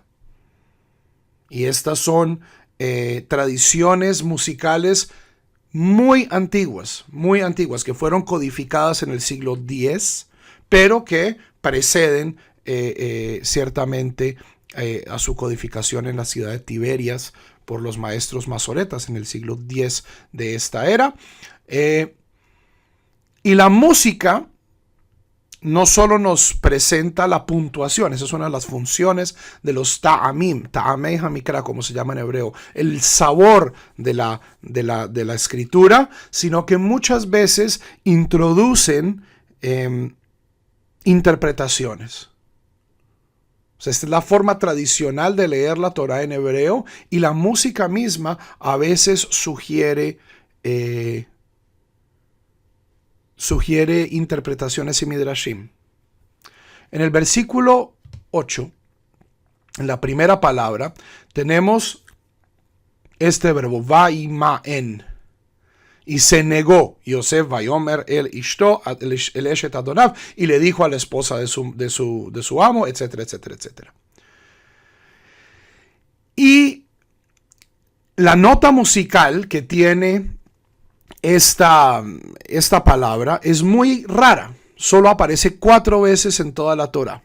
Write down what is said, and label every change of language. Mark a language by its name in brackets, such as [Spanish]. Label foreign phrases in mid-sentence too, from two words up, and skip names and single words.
[Spanish] Y estas son tradiciones musicales muy antiguas, que fueron codificadas en el siglo X, pero que preceden ciertamente a su codificación en la ciudad de Tiberias por los maestros masoretas en el siglo X de esta era. Y la música no solo nos presenta la puntuación, esa es una de las funciones de los [Hebrew] טעמים, טעמי המקרא, [Spanish] como se llama en hebreo, el sabor de la escritura, sino que muchas veces introducen interpretaciones. O sea, esta es la forma tradicional de leer la Torá en hebreo, y la música misma a veces sugiere interpretaciones y midrashim. En el versículo 8, en la primera palabra, tenemos este verbo, vaima'en. Y se negó [Hebrew] יוסף ויאמר אל אשתו, אל אשת אדניו, [Spanish] y le dijo a la esposa de su amo, etcétera, etcétera, etcétera. Y la nota musical que tiene esta palabra es muy rara. Solo aparece 4 veces en toda la Torah.